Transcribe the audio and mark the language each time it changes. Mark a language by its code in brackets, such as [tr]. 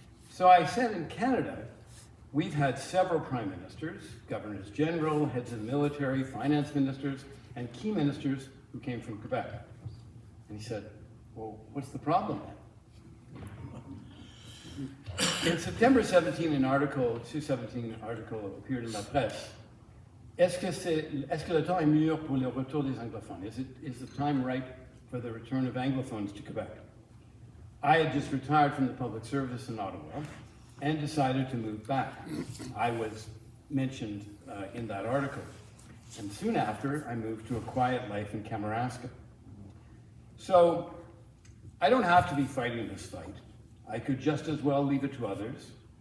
[en] So I said in Canada, we've had several prime ministers, governors general, heads of the military, finance ministers, and key ministers who came from Quebec. And he said, well, what's the problem then? In September 17, an article, 2017 article appeared in La Presse. [fr] Est-ce que le temps est mûr pour le retour des anglophones? [en] Is the time right for the return of anglophones to Quebec? I had just retired from the public service in Ottawa and decided to move back. I was mentioned in that article. And soon after, I moved to a quiet life in Kamouraska. So I don't have to be fighting this fight. I could just as well leave it to others.